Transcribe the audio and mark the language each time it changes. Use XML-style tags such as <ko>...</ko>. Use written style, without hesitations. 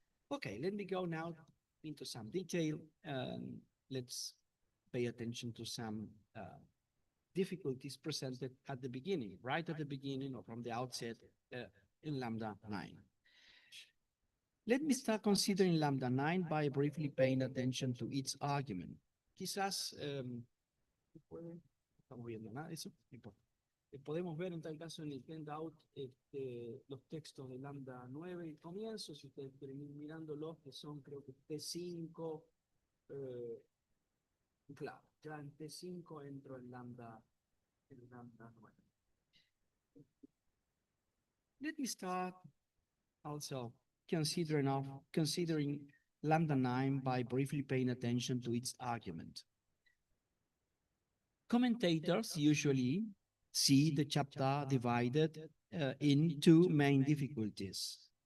<en>Okay, let me go now into some detail. Let's pay attention to some difficulties presented at the beginning, right at the beginning or from the outset in lambda 9. Let me start considering lambda 9 by briefly paying attention to its argument.</en> <es>Quizás, estamos viendo nada de eso, no importa. Podemos ver en tal caso en el handout los textos de lambda 9 y comienzo, si ustedes quieren ir mirándolos, que son creo que T5, claro, ya en T5 entro en lambda 9.</es> <en>Let me start also considering lambda 9 by briefly paying attention to its argument. Commentators usually see the chapter divided in two main difficulties.</en>